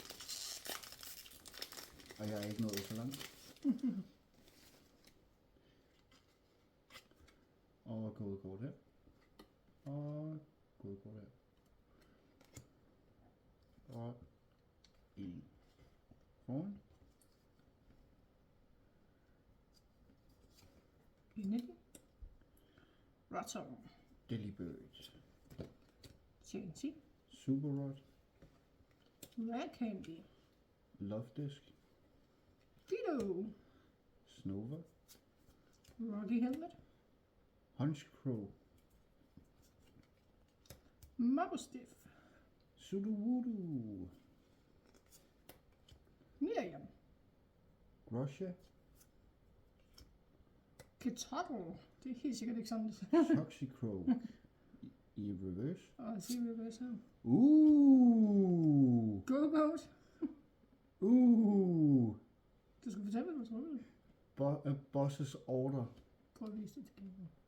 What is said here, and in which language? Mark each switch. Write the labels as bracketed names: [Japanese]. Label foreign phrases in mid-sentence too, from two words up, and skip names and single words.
[Danish] Og jeg er ikke nået så langt. Og kodekort her. Og kodekort her. Og en foran. Energy. Rotom. Delibird. TNT. Super Rod. Rare Candy. Love Disc. Fido. Snova. Rocky Helmet. Hunchcrow. Mabosstiff. Sudowoodo. Miriam. Grosha. Ketottle. Det er helt sikkert ikke sådan, det Toxicroak. I reverse. Og se reverse her. Go Boat. Du skal fortælle, hvad du tror. Boss's Order. Prøv at vise det til kameraet.